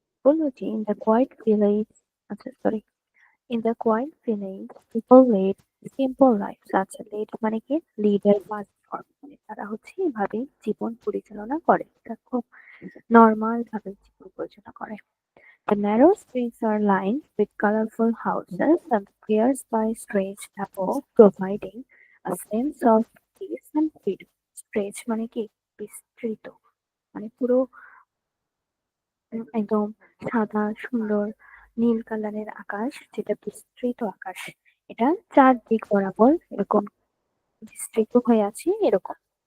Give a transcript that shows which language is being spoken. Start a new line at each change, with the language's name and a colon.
Bangla: বললো যে
English: in the quiet village,
Bangla: আচ্ছা sorry,
English: In the quiet village, people lead simple lives.
Bangla: আচ্ছা, lead মানে কি? লিডার বা মানে তারা হচ্ছে এভাবে জীবন পরিচালনা করে, এটা খুব নর্মাল ভাবে জীবন পরিচালনা করে।
English: The narrow streets are lined with colorful houses and pierced by strange above, providing a sense of peace and freedom.
Bangla: Stretch মানে কি? বিস্তৃত, মানে পুরো একদম সাদা সুন্দর নীল কালারের আকাশ, যেটা বিস্তৃত আকাশ, এটা চারদিক বরাবর এরকম বিস্তৃত হয়ে আছে এরকম।